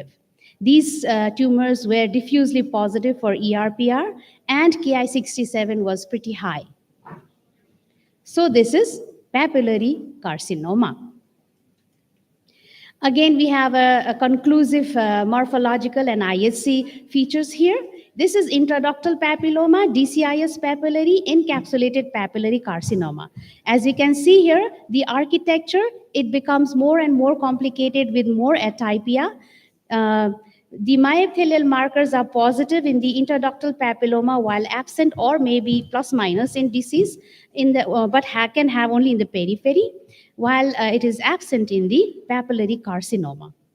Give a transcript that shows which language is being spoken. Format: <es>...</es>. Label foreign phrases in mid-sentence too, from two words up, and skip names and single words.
<en>These tumors were diffusely positive for ERPR, and Ki67 was pretty high. So this is papillary carcinoma. Again, we have a conclusive morphological and IHC features here. This is intraductal papilloma, DCIS papillary, encapsulated papillary carcinoma. As you can see here, the architecture, it becomes more and more complicated with more atypia. The myoepithelial markers are positive in the intraductal papilloma, while absent or maybe plus minus in disease, but can have only in the periphery, while it is absent in the papillary carcinoma.</en>